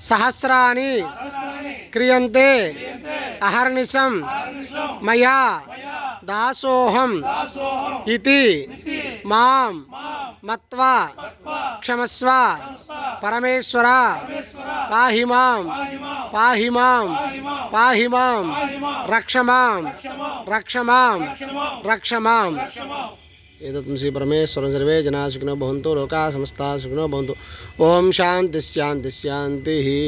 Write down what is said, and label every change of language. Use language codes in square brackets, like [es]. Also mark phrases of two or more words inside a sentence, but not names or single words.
[sa] సహస్రాని క్రియంతే అహర్నిశం మయా దాసోహం ఇతి మాం మత్వా క్షమస్వ పరమేశ్వర పాహి మాం పాహి మాం పాహి మాం రక్ష మాం రక్ష మాం రక్ష మాం एतत् श्री परमेश्वरं सर्वे जनाः सुखिनो भवन्तु लोकाः समस्ताः सुखिनो भवन्तु ओम शान्ति शान्ति शान्तिः।